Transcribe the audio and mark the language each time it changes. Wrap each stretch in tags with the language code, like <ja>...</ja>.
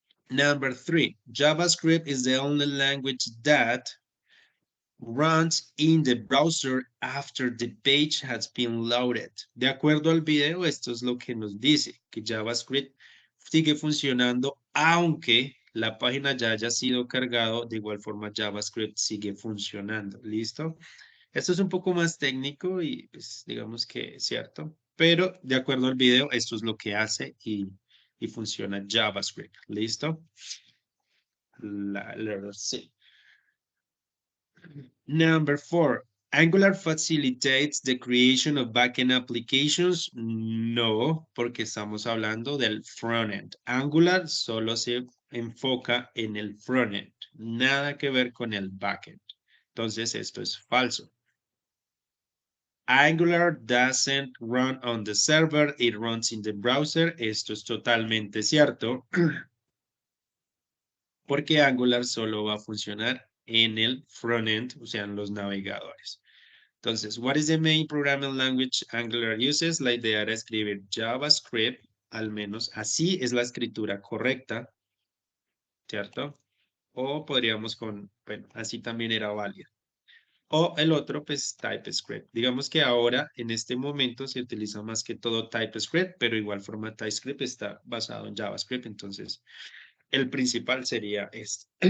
<en>Number 3, JavaScript is the only language that runs in the browser after the page has been loaded.</en> <es>De acuerdo al video, esto es lo que nos dice, que JavaScript sigue funcionando aunque la página ya haya sido cargado, de igual forma JavaScript sigue funcionando. ¿Listo? Esto es un poco más técnico y pues digamos que es cierto, pero de acuerdo al video, esto es lo que hace y funciona JavaScript. ¿Listo? La letter C.</es> <en>Number 4, Angular facilitates the creation of backend applications.</en> <es>No, porque estamos hablando del frontend. Angular solo se enfoca en el frontend, nada que ver con el backend. Entonces, esto es falso.</es> <en>Angular doesn't run on the server, it runs in the browser.</en> <es>Esto es totalmente cierto, porque Angular solo va a funcionar en el frontend, o sea, en los navegadores.</es> <en>Entonces, what is the main programming language Angular uses?</en> <es>La idea era escribir JavaScript, al menos así es la escritura correcta, ¿cierto? O podríamos bueno, así también era válido. O el otro, pues, TypeScript. Digamos que ahora, en este momento, se utiliza más que todo TypeScript, pero igual forma TypeScript está basado en JavaScript, entonces el principal sería este.</es>